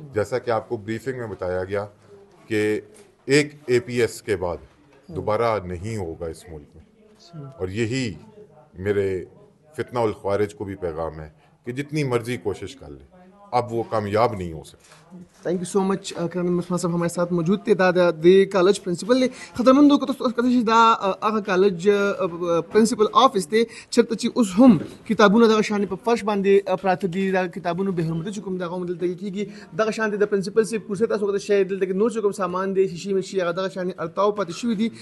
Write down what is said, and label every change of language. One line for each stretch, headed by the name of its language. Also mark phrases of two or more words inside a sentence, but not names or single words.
Urdu: جیسا کہ آپ کو بریفنگ میں بتایا گیا کہ ایک APS کے بعد دوبارہ نہیں ہوگا اس ملک میں، اور یہی میرے فتنہ الخوارج کو بھی پیغام ہے کہ جتنی مرضی کوشش کر لیں اب وہ کامیاب نہیں ہو سکتے.
English: Thank you so much
Urdu: کرنل عثمان صاحب ہمارے ساتھ موجود تھے.
Pashto: دا د کالج پرنسپل دی خطرمندو کتل دا هغه کالج پرنسپل آفس دی چرته چې اوس هم کتابونه دغه شان په فرش باندې پراته دي. دا کتابونو به حرمت چې کوم دغه دلته کېږي دغه شان د پرنسپل سي پوسه تاسو د شی دلته نور چې کوم سامان دی شیشې مشي هغه دغه شان ارتاو پاتې شوي دي.